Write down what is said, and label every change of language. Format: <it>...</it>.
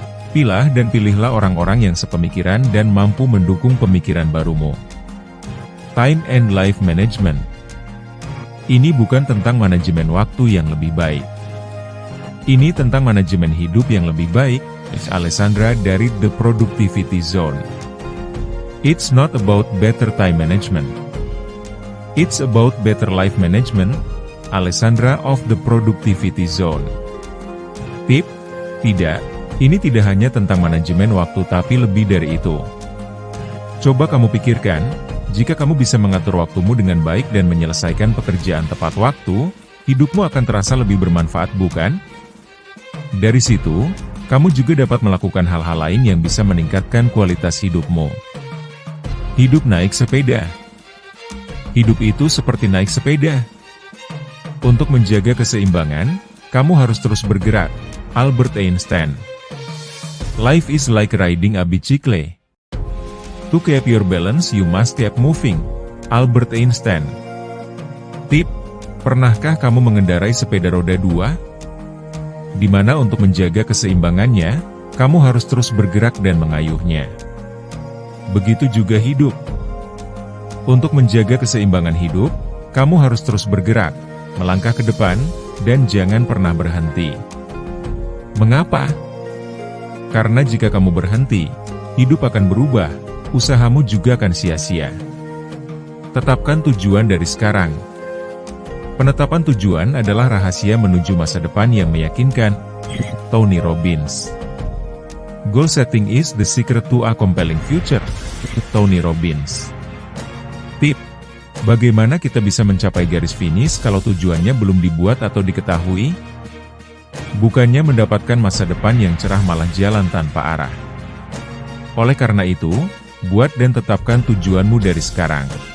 <id>Pilah dan pilihlah orang-orang yang sepemikiran dan mampu mendukung pemikiran barumu.</id> <en>Time and life management.</en> <id>Ini bukan tentang manajemen waktu yang lebih baik. Ini tentang manajemen hidup yang lebih baik. Alessandra dari The Productivity Zone.</id> <en>It's not about better time management. It's about better life management. Alessandra of The Productivity Zone.</en> <id>Tip, tidak, ini tidak hanya tentang manajemen waktu tapi lebih dari itu. Coba kamu pikirkan, jika kamu bisa mengatur waktumu dengan baik dan menyelesaikan pekerjaan tepat waktu, hidupmu akan terasa lebih bermanfaat, bukan? Dari situ, kamu juga dapat melakukan hal-hal lain yang bisa meningkatkan kualitas hidupmu. Hidup naik sepeda. Hidup itu seperti naik sepeda. Untuk menjaga keseimbangan, kamu harus terus bergerak. Albert Einstein.</id> <en>Life is like riding a bicycle. To keep your balance you must keep moving. Albert Einstein.</en> <id>Tip, pernahkah kamu mengendarai sepeda roda 2? Di mana untuk menjaga keseimbangannya, kamu harus terus bergerak dan mengayuhnya. Begitu juga hidup. Untuk menjaga keseimbangan hidup, kamu harus terus bergerak, melangkah ke depan, dan jangan pernah berhenti. Mengapa? Karena jika kamu berhenti, hidup akan berubah, usahamu juga akan sia-sia. Tetapkan tujuan dari sekarang. Penetapan tujuan adalah rahasia menuju masa depan yang meyakinkan. Tony Robbins.</id> <en>Goal setting is the secret to a compelling future. Tony Robbins.</en> <id>Tip: bagaimana kita bisa mencapai garis finish kalau tujuannya belum dibuat atau diketahui? Bukannya mendapatkan masa depan yang cerah, malah jalan tanpa arah. Oleh karena itu, buat dan tetapkan tujuanmu dari sekarang.</id>